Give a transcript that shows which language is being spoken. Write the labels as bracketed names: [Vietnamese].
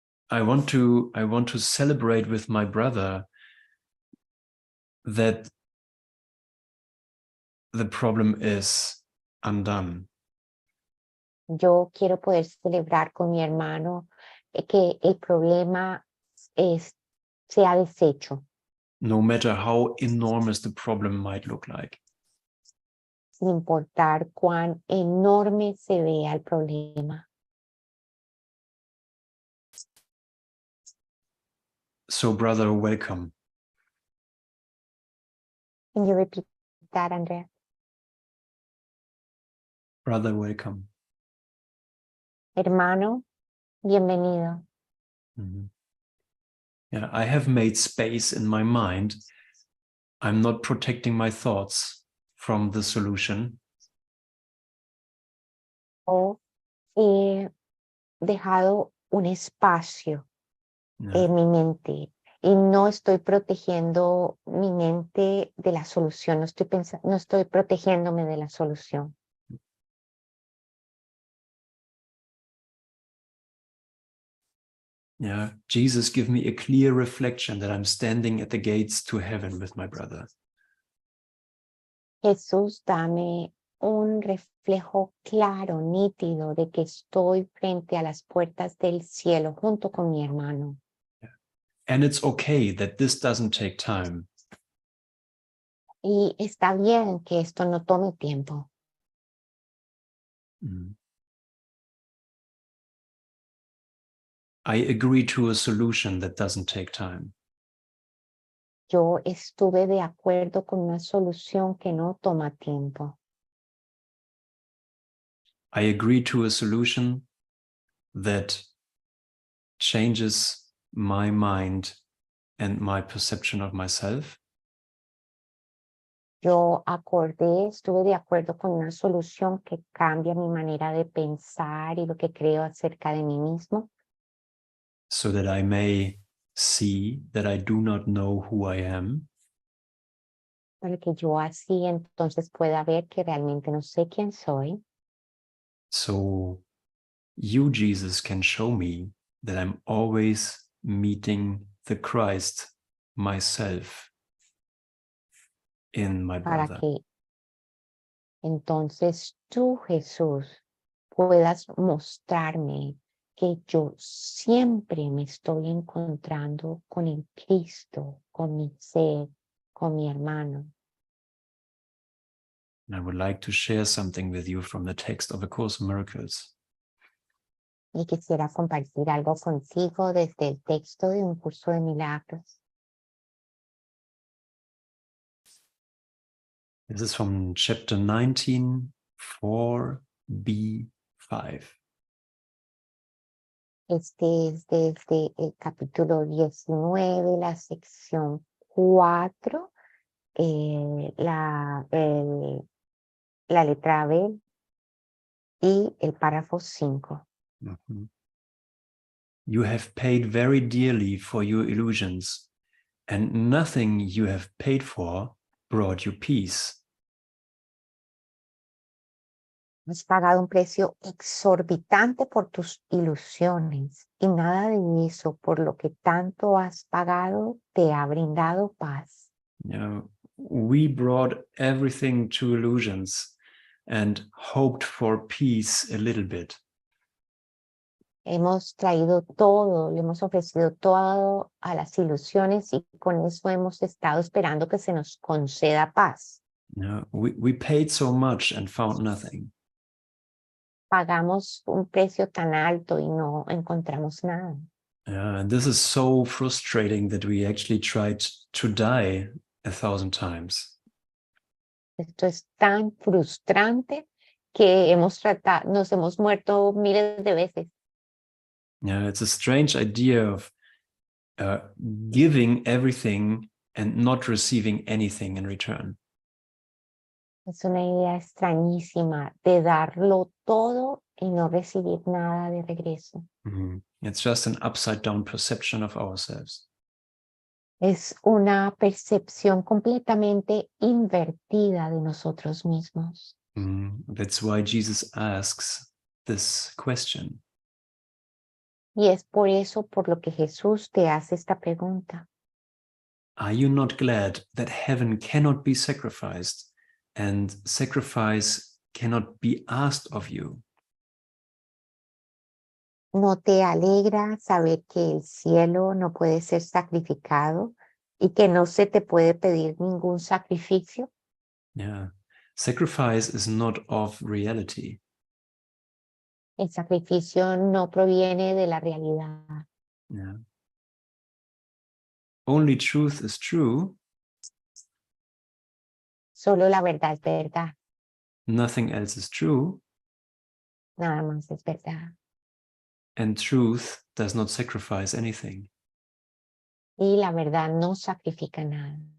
[English] I want to celebrate with my brother that the problem is undone. [Spanish] Yo quiero poder celebrar con mi hermano que el problema se ha deshecho. [English] No matter how enormous the problem might look like. [Spanish] Sin importar cuán enorme se vea el problema. [English] So, brother, welcome. Can you repeat that, Andrea? Brother, welcome. [Spanish] Hermano, bienvenido. Mm-hmm. [English] Yeah, I have made space in my mind. I'm not protecting my thoughts from the solution. [Spanish] He dejado un espacio en mi mente y no estoy protegiendo mi mente de la solución, no estoy protegiéndome de la solución. [English] Yeah, Jesus, give me a clear reflection that I'm standing at the gates to heaven with my brother. [Spanish] Jesús, dame un reflejo claro, nítido de que estoy frente a las puertas del cielo junto con mi hermano. Yeah. [English] And it's okay that this doesn't take time. [Spanish] Y está bien que esto no tome tiempo. [English] I agree to a solution that doesn't take time. [Spanish] Yo estuve de acuerdo con una solución que no toma tiempo. [English] I agree to a solution that changes my mind and my perception of myself. [Spanish] Yo estuve de acuerdo con una solución que cambia mi manera de pensar y lo que creo acerca de mí mismo, [English] so that I may see that I do not know who I am, [Spanish] para que yo así entonces pueda ver que realmente no sé quién soy. [English] so you, Jesus, can show me that I'm always meeting the Christ myself in my [Spanish] Para [English] brother. [Spanish] que entonces tú, Jesús, puedas mostrarme que yo siempre me estoy encontrando con el Cristo, con mi ser, con mi hermano. [English] And I would like to share something with you from the text of A Course in Miracles. [Spanish] Y quisiera compartir algo contigo desde el texto de Un Curso de Milagros. [English] This is from chapter 19, 4b5. [Spanish] Este es desde el capítulo 19, la sección 4, la letra B y el párrafo 5. Mm-hmm. [English] You have paid very dearly for your illusions, and nothing you have paid for brought you peace. [Spanish] Has pagado un precio exorbitante por tus ilusiones y nada de eso por lo que tanto has pagado te ha brindado paz. [English] We brought everything to illusions and hoped for peace a little bit. [Spanish] Hemos traído todo, le hemos ofrecido todo a las ilusiones y con eso hemos estado esperando que se nos conceda paz. [English] We paid so much and found nothing. [Spanish] Pagamos un precio tan alto y no encontramos nada. [English] And this is so frustrating that we actually tried to die 1,000 times. [Spanish] Esto es tan frustrante que nos hemos muerto miles de veces. [English] It's a strange idea of giving everything and not receiving anything in return. [Spanish] Es una idea extrañísima de darlo todo y no recibir nada de regreso. Mm-hmm. [English] It's just an upside down perception of ourselves. [Spanish] Es una percepción completamente invertida de nosotros mismos. [English] That's why Jesus asks this question. [Spanish] Y es por eso por lo que Jesús te hace esta pregunta. [English] Are you not glad that heaven cannot be sacrificed and sacrifice cannot be asked of you? [Spanish] ¿No te alegra saber que el cielo no puede ser sacrificado y que no se te puede pedir ningún sacrificio? Yeah. [English] Sacrifice is not of reality. [Spanish] El sacrificio no proviene de la realidad. Yeah. [English] Only truth is true. [Spanish] Solo la verdad es verdad. [English] Nothing else is true. [Spanish] Nada más es verdad. [English] And truth does not sacrifice anything. [Spanish] Y la verdad no sacrifica nada.